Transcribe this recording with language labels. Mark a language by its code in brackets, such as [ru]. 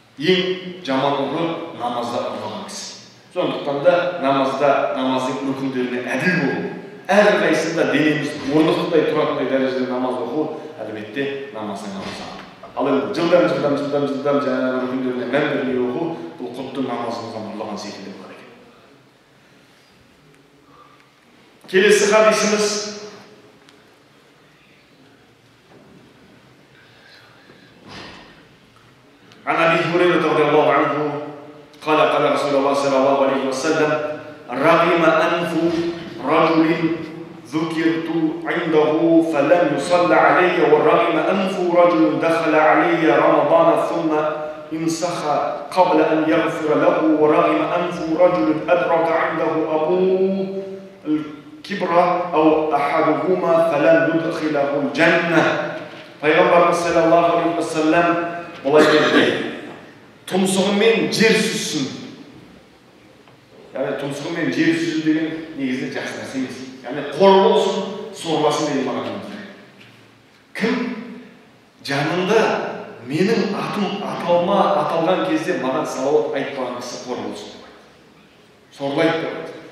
[kk] Ең жаман ұры намазда ұрылған кісі. Сондықтан да намаздың рүкіндеріне әділ болу, әрқайсысында денеміз орнықтыдай тұратындай дәрежеде намаз оқу, әлбетте намаздың намазы. Ал енді жылдам жаңағы рүкіндеріне мән бермей оқу, бұл құдды намазымыздан ұрлаған секілді бар екен. Келесі хадисіміз [ar] عن أبي هريرة رضي الله عنه قال رسول الله صلى الله عليه وسلم: رغم أنف رجل ذكرت عنده فلم يصلى علي، ورغم أنف رجل دخل علي رمضان ثم انسخ قبل أن يغفر له، ورغم أنف رجل أدرك عنده أبوه الكبر أو أحدهما فلم يدخله الجنة. [kk] Пайғамбарымыз саллаллаху алейхи вассалам былай дейді: тұмсығымен жер сүзсін. Яғни тұмсығымен жер сүзу деген негізінде жақсы нәрсе емес. Яғни қор болсын, сорласын деген мағына. Кім жанында менің атым аталған кезде маған салауат айтпаған кісі қор болсын деп айтты. Сорлайды деп айтты.